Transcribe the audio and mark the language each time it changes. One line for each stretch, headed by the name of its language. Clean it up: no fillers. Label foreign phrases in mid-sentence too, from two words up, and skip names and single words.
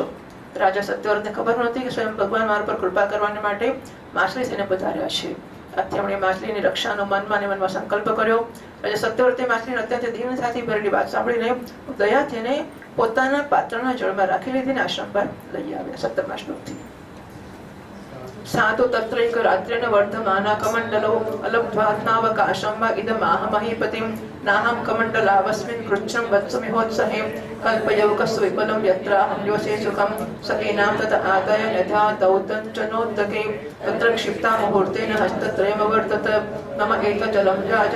Gujarati: રાજા સત્યવ્રતને ખબર નહોતી કે સ્વયં ભગવાન મારા પર કૃપા કરવાને માટે માછલી થઈને પધાર્યા છે। આથી એમણે માછલીની રક્ષાનો મનમાં ને મનમાં સંકલ્પ કર્યો। રાજા સત્યવ્રતે માછલીને અત્યંત દીનતાથી ભરેલી વાત સાંભળીને દયાથી એને પોતાના પાત્રના જળમાં રાખી લીધીને આશ્રમ પર લઈ આવ્યા। 17મા શ્લોકથી
Sanskrit: सातु तत्रैक रात्रेण वर्धमाना कमण्डलो अलब्ध्वात्मावकाशं वा इदमाह महीपतिं नाहं कमण्डलावस्मिन् कृच्छं वत्समिहोत्सहे कल्पयौकस्तु विफलं यत्राहं योषे सुखं सखीनां तत आदाय यथा दौतञ्चनोद्दके तत्र क्षिप्ता मुहूर्तेन हस्तत्रयमवर्तत मम एतजलं राजन्